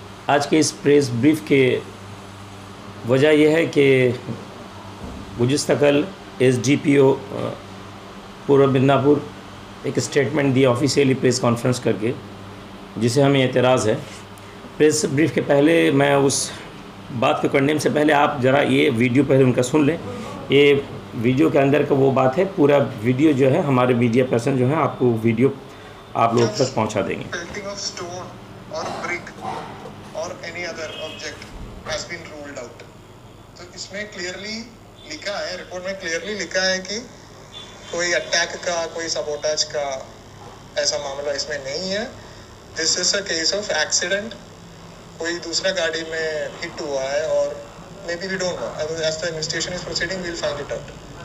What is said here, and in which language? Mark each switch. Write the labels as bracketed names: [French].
[Hindi] आज के इस प्रेस ब्रीफ के वजह यह है कि गुज़िश्ता कल एसडीपीओ पूर्व मिदनापुर एक स्टेटमेंट दिया ऑफिशियली प्रेस कॉन्फ्रेंस करके, जिसे हमें एतराज़ है। प्रेस ब्रीफ के पहले मैं उस बात को करने से पहले आप ज़रा ये वीडियो पहले उनका सुन लें। ये वीडियो के अंदर का वो बात है, पूरा वीडियो जो है हमारे मीडिया पर्सन जो है आपको वीडियो आप लोग तक पहुंचा देंगे। [English] Pelting of stone or brick or any other object has been ruled out. [Hindi] तो इसमें क्लियरली लिखा है, रिपोर्ट में क्लियरली लिखा है कि कोई अटैक का, कोई सबोटाज का ऐसा मामला इसमें नहीं है। [English] This is a case of accident. [Hindi] कोई दूसरा गाड़ी में हिट हुआ है और [English] Maybe we don't know, as the investigation is proceeding we will find it out.